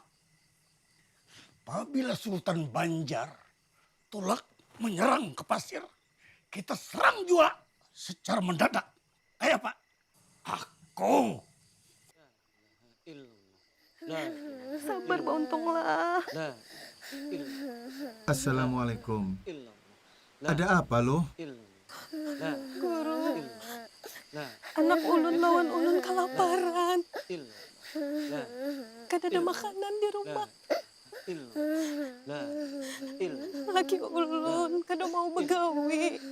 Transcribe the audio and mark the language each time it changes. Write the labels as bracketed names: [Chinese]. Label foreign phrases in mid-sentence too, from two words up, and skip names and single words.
[Indonesian] Apabila Sultan Banjar tolak menyerang ke pasir, kita serang juga secara mendadak. Ayo Pak. Aku. Sabar Bauntonglah. Assalamualaikum. Ada apa loh? [Banjar] Guru, anak ulun lawan ulun kelaparan. Kan ada makanan di rumah. Laki ulun kada mau begawi.